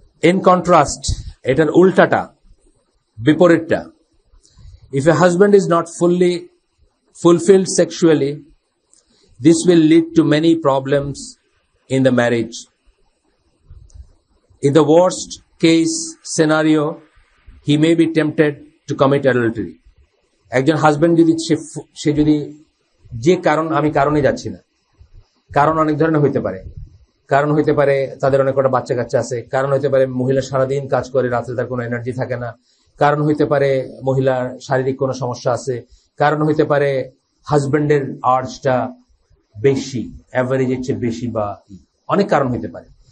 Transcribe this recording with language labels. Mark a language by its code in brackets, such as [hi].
[en] in contrast, [bn] এটার উল্টাটা, বিপরীতটা, [en] If a husband is not fully fulfilled sexually, this will lead to many problems in the marriage. In the worst case scenario, he may be tempted to commit adultery. [bn] একজন husband যদি সে যদি যে কারণে যাচ্ছি না, কারণ অনেক ধরনের হইতে পারে। কারণ হইতে পারে তাদের অনেক কটা বাচ্চা কাচ্চা আছে, কারণ হইতে পারে মহিলা সারাদিন কাজ করে, রাত্রে তার কোনো এনার্জি থাকে না, কারণ হইতে পারে মহিলার শারীরিক কোনো সমস্যা আছে, কারণ হইতে পারে হাজবেন্ডের আর্জটা বেশি, অ্যাভারেজের চেয়ে বেশি, বা অনেক কারণ হইতে পারে।